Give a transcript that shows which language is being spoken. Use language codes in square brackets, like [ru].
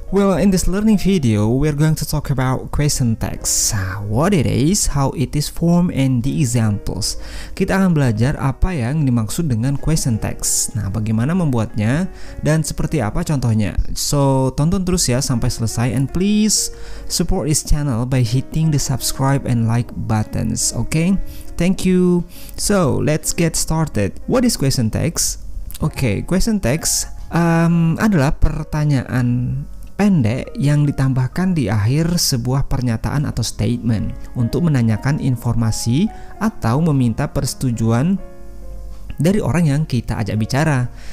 [en] Well, in this learning video, we're going to talk about question text, what it is, how it is formed, and the examples. [id] Kita akan belajar apa yang dimaksud dengan question text. Nah, bagaimana membuatnya dan seperti apa contohnya. [en] So, [id] tonton terus ya sampai selesai, [en] and please support this channel by hitting the subscribe and like buttons, okay? Thank you. So let's get started. What is question text? [id] Okay, question text adalah pertanyaan pendek yang ditambahkan di akhir sebuah pernyataan atau statement untuk menanyakan informasi atau meminta persetujuan dari orang yang kita ajak bicara.